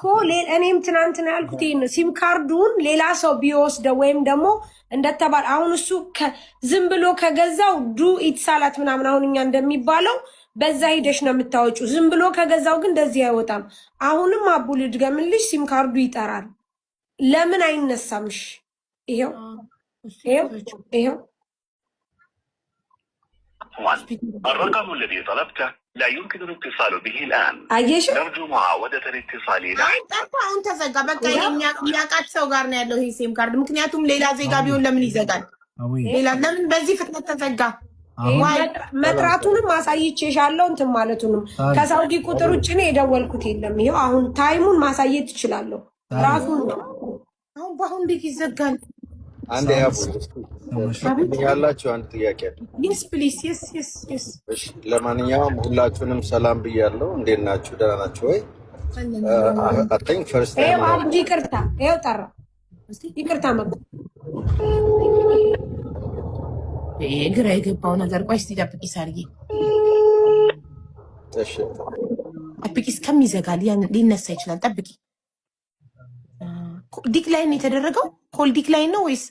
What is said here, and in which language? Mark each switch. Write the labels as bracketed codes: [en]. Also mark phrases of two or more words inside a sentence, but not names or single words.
[am] እኔም ትናንትና ያልኩት ይሄን ሲም ካርዱን ሌላ ሰው ቢወስደው ወይም ደግሞ እንደተባለ አሁን እሱ ዝም ብሎ ከገዛው ዱ ኢትሳላት ምናምን አሁን እኛ እንደሚባለው በዛ ሂደሽ ነው የምታወጪው። ዝም ብሎ ከገዛው ግን እንደዚህ አይወጣም። አሁንም አቡ ልድገምልሽ፣ ሲም ካርዱ ይጠራል። ለምን አይነሳምሽ? ይሄው [ar] الرقم الذي طلبته لا يمكن الاتصال به الآن. نرجو معاودة الاتصال لاحقا. [am] አሁን ተዘጋ። በቃ የሚያውቃት ሰው ጋር ነው ያለው ይሄ ሴም ካርድ። ምክንያቱም ሌላ ዜጋ ቢሆን ለምን ይዘጋል? ለምን በዚህ ፍጥነት ተዘጋ? መጥራቱንም አሳይቼሻለሁ እንትን ማለቱንም ከሳውዲ ቁጥር ውጭ ነው የደወልኩት። የለም ይሄው አሁን ታይሙን ማሳየት ትችላለሁ። ራሱን አሁን በአሁን እንዴት ይዘጋል? አንድ ያላችሁ አንድ ጥያቄ አለ። [en] yes please yes [am] እሺ፣ ለማንኛውም ሁላችሁንም ሰላም ብያለሁ። እንዴት ናችሁ? ደህና ናችሁ ወይ? [en] I think first time [am] አብዲ ይቅርታ፣ ይሄው ጠራ። ይቅርታ መጣ። ግራ የገባው ነገር ቆይ እስቲ ጠብቂ ሳርዬ። እሺ ጠብቂ እስከሚዘጋ ሊነሳ ይችላል። ጠብቂ። ዲክላይን የተደረገው ኮል ዲክላይን ነው ወይስ